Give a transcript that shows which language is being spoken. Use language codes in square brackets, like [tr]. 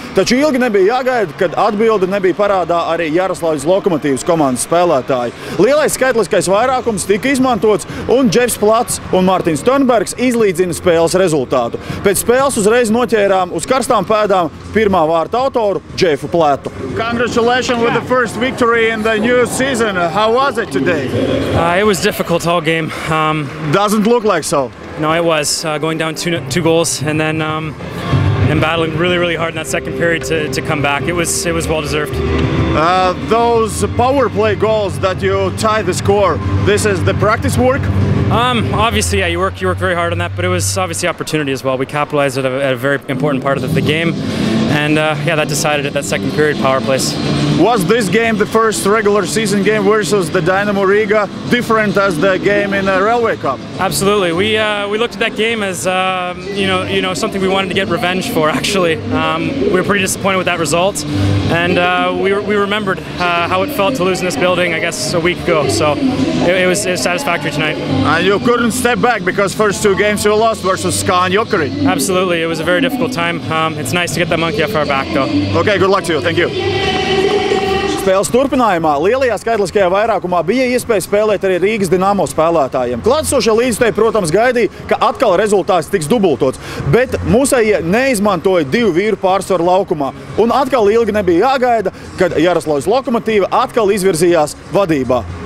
[lv] Taču ilgi nebija jāgaida, kad atbilde nebija parādā arī Jaroslavļas Lokomotīvas komandas spēlētāji. Lielais skaitliskais vairākums tika izmantots un Džefs Plats un Mārtiņš Tonbergs izlīdzina spēles rezultātu. Pēc spēles uzreiz noķērām uz karstām pēdām pirmā vārta autoru Džefu Platu. [en] Congratulations with the first victory in the new season. How was it today? It was difficult all game. Doesn't look like so. No, it was going down two goals and then and battling really hard in that second period to come back. It was well deserved. Those power play goals that you tie the score, this is the practice work? Obviously, yeah, you work very hard on that, but it was obviously opportunity as well. We capitalized at a very important part of the game, and yeah, that decided it, that second period power plays. Was this game the first regular season game versus the Dynamo Riga different as the game in the Railway Cup? Absolutely. We looked at that game as you know something we wanted to get revenge for. Actually, we were pretty disappointed with that result, and we remembered how it felt to lose in this building, I guess, a week ago. So it was satisfactory tonight. And you couldn't step back because first 2 games you lost versus SKA and Jokeri. Absolutely. It was a very difficult time. It's nice to get that monkey off our back, though. Okay, good luck to you. Thank you. [lv] Spēles turpinājumā lielajā skaitliskajā vairākumā bija iespēja spēlēt arī Rīgas Dinamo spēlētājiem. Klātesošie līdzjutēji, protams, gaidīja, ka atkal rezultāts tiks dubultots, bet mūsējie neizmantoja 2 vīru pārsvaru laukumā. Un atkal ilgi nebija jāgaida, kad Jaroslavļas Lokomotīva atkal izvirzījās vadībā.